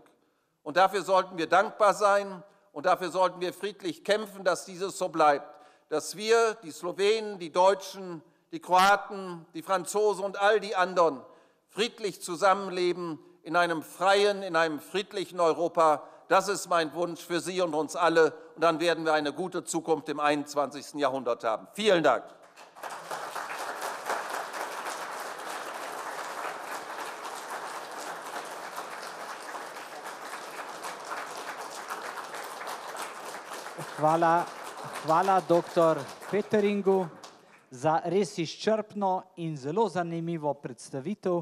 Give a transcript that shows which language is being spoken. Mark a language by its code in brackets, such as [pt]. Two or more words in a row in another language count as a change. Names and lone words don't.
[de] Und dafür sollten wir dankbar sein und dafür sollten wir friedlich kämpfen, dass dieses so bleibt, dass wir, die Slowenen, die Deutschen, die Kroaten, die Franzosen und all die anderen friedlich zusammenleben in einem freien, in einem friedlichen Europa. Das ist mein Wunsch für Sie und uns alle. Und dann werden wir eine gute Zukunft im 21. Jahrhundert haben. Vielen Dank. [sl] Hvala dr. Peteringu za res izčrpno in zelo zanimivo predstavitev.